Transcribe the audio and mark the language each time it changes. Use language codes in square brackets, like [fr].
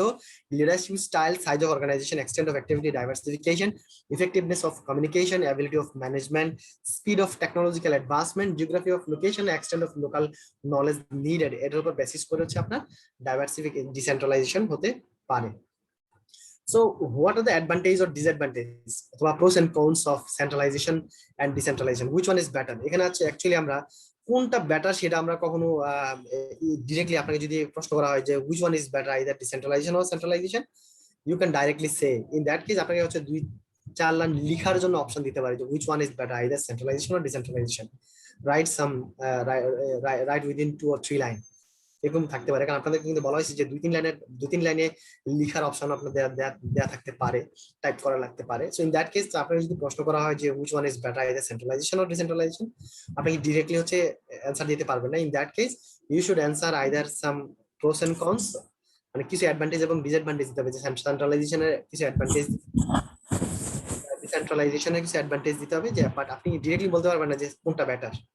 [bn] So leadership style, size of organisation, extent of activity, diversification, effectiveness of communication, ability of management, speed of technological advancement, geography of location, extent of local knowledge needed, এটার উপর basis করে হচ্ছে আপনার decentralisation হতে পারে। [en] So what are the advantages or disadvantages অথবা pros and cons of centralization and decentralization? Which one is better? [bn] এখানে আছে অ্যাকচুয়ালি আমরা কোনটা বেটার সেটা আমরা কখনো ডিরেক্টলি আপনাকে যদি প্রশ্ন করা হয় যে [en] which one is better, either decentralization or centralization, you can directly say, [bn] in that case আপনাকে হচ্ছে 4 লাইন লিখার জন্য অপশন দিতে পারে যে [en] which one is better, either centralization or decentralization, write some write within 2 or [bn] 3 line, এরকম থাকতে পারে। কারণ আপনাদের কিন্তু বলা হয়েছে যে 2-3 লাইনে লিখার অপশন আপনাদের দেয়া থাকতে পারে, টাইপ করা লাগতে পারে। সো ইন দ্যাট কেস আপনাকে যদি প্রশ্ন করা হয় যে [en] which one is better, either centralization or decentralization, [bn] আপনি ডিরেক্টলি হচ্ছে অ্যানসার দিতে পারবেন না। [en] in that case you should answer either some pros and cons, [bn] মানে কিছু অ্যাডভান্টেজ এবং ডিসঅ্যাডভান্টেজ দিতে হবে, যে সেন্ট্রালাইজেশনের কিছু অ্যাডভান্টেজ, ডিসেন্ট্রালাইজেশনের কিছু অ্যাডভান্টেজ দিতে হবে, যে বাট আপনি ডিরেক্টলি বলতে পারবেন না যে কোনটা বেটার।